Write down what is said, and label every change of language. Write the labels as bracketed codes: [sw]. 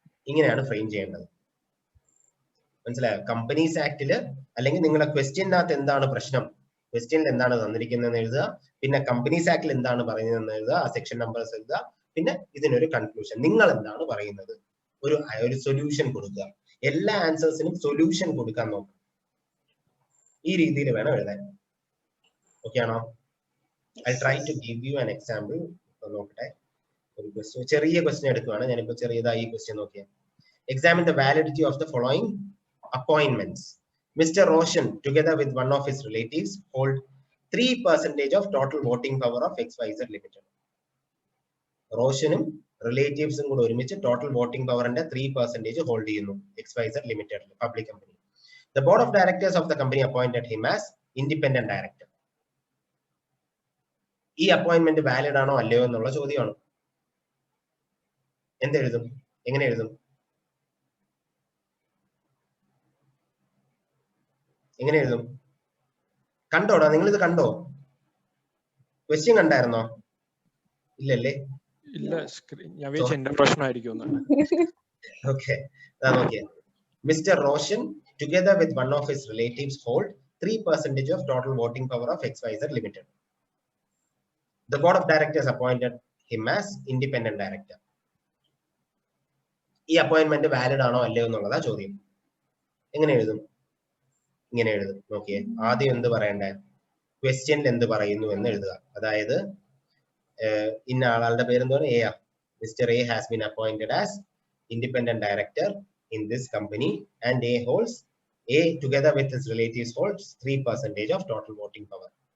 [ml] ഇങ്ങനെയാണ് ഫ്രെയിം ചെയ്യേണ്ടത്. മനസ്സിലായോ? കമ്പനീസ് ആക്ടില് അല്ലെങ്കിൽ നിങ്ങളുടെ ക്വസ്റ്റ്യനകത്ത് എന്താണ് പ്രശ്നം, ക്വസ്റ്റ്യനിൽ എന്താണ് തന്നിരിക്കുന്നതെന്ന് എഴുതുക, പിന്നെ കമ്പനീസ് ആക്ടിൽ എന്താണ് പറയുന്നതെന്ന് എഴുതുക, ആ സെക്ഷൻ നമ്പേഴ്സ് എഴുതുക, പിന്നെ ഇതിനൊരു കൺക്ലൂഷൻ, നിങ്ങൾ എന്താണ് പറയുന്നത്, ഒരു സൊല്യൂഷൻ കൊടുക്കുക. എല്ലാ ആൻസേഴ്സിനും സൊല്യൂഷൻ കൊടുക്കാൻ നോക്കുക. ഈ രീതിയിൽ വേണം എഴുതാൻ. ഓക്കെ ആണോ? [en] I try to give you an example. [ml] നോക്കട്ടെ, ഒരു ക്വസ്റ്റ്യൻ, ചെറിയ ക്വസ്റ്റ്യൻ എടുക്കുകയാണ്. ഞാനിപ്പോ ചെറിയതായി ഈ ക്വസ്റ്റ്യൻ നോക്കിയാൽ. [en] Examine the validity of the following appointments. Mr. Roshan, together with one of his relatives, hold 3% of total voting power of XYZ Limited. [ml] റോഷനും റിലേറ്റീവ്സും കൂടെ ഒരുമിച്ച് total voting പവറിന്റെ 3% ഹോൾഡ് ചെയ്യുന്നു XYZ Limited public company. [en] The board of directors of the company appointed him as independent director. [ml] ഈ appointment valid ആണോ അല്ലയോ എന്നുള്ള ചോദ്യമാണ്. എന്തെഴുതും? എങ്ങനെ എഴുതും? എങ്ങനെ എഴുതും? കണ്ടോടാ, നിങ്ങൾ ഇത് കണ്ടോ? ക്വസ്റ്റ്യൻ കണ്ടായിരുന്നോ? ഇല്ലല്ലേ? ഇല്ല, ഞാൻ വിചാരിച്ചു എന്റെ പ്രശ്നമായിരിക്കും. ഓക്കെ, നോക്കിയേ. [en] Mister Roshan together with one of his relatives hold 3% of total voting power of XYZ Limited. The board of directors appointed him as independent director. [ml] ഈ അപ്പോയിന്റ്മെന്റ് വാലിഡ് ആണോ അല്ലയോ എന്നുള്ളതാ ചോദ്യം. എങ്ങനെ എഴുതും? ഇങ്ങനെ എഴുതും. നോക്കിയേ, ആദ്യം എന്ത് പറയണ്ടേ? ക്വസ്റ്റ്യനിൽ എന്ത് പറയുന്നു എന്ന് എഴുതുക. അതായത് ഇന്ന ആളുടെ പേരെന്തോന്ന് എ ആ. Mr. [en] A has been appointed as independent director in this company and A together with his relatives holds 3% of total voting power.